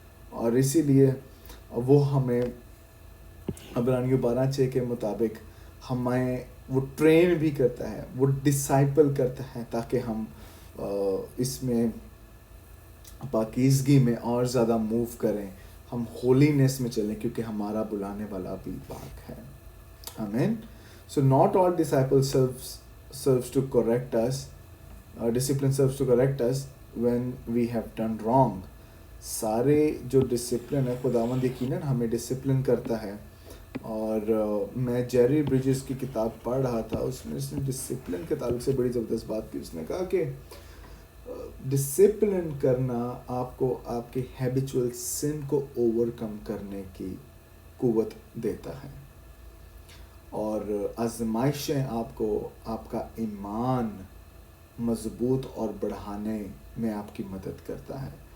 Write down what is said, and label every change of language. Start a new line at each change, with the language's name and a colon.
Urdu: اور اسی لیے وہ ہمیں عبرانیوں 12:6 کے مطابق ہمیں وہ ٹرین بھی کرتا ہے، وہ ڈسائپل کرتا ہے تاکہ ہم اس میں پاکیزگی میں اور زیادہ موو کریں، ہم ہولینس میں چلیں، کیونکہ ہمارا بلانے والا بھی پاک ہے. آمین.
English: So not all disciple serves to correct us, discipline serves to correct us when we have done wrong.
Urdu: سارے جو ڈسپلن ہے خداوند یقیناً ہمیں ڈسپلن کرتا ہے. اور میں جیری بریجز کی کتاب پڑھ رہا تھا، اس میں اس نے ڈسپلن کے تعلق سے بڑی زبردست بات کی. اس نے کہا کہ ڈسپلن کرنا آپ کو آپ کے ہیبیچول سن کو اوور کم کرنے کی قوت دیتا ہے، اور آزمائشیں آپ کو آپ کا ایمان مضبوط اور بڑھانے میں آپ کی مدد کرتا ہے.